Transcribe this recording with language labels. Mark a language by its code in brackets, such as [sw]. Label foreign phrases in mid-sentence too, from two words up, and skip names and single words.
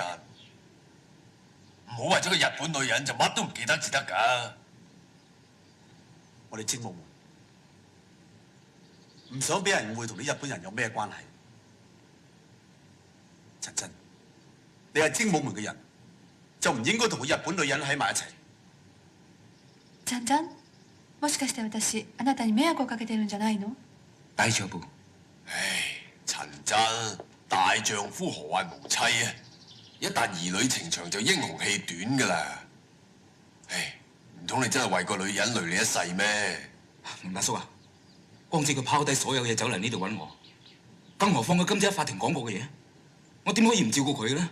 [yue] 唔好為咗個日本女人就乜都唔記得至得㗎。我哋精武門唔想俾人誤會同啲日本人有咩關係。陳真，你係精武門嘅人，就唔應該同個日本女人喺埋一齊。 [ja] ちゃんちゃん、もしかして私あなたに迷惑をかけてるんじゃないの？大丈夫。 [yue] 唉，陳真，大丈夫何患無妻啊？一旦兒女情長就英雄氣短㗎啦。唉，唔通你真係為個女人累你一世咩？明白叔啊，光知佢拋低所有嘢走嚟呢度揾我，更何況佢今朝喺法庭講過嘅嘢，我點可以唔照顧佢咧？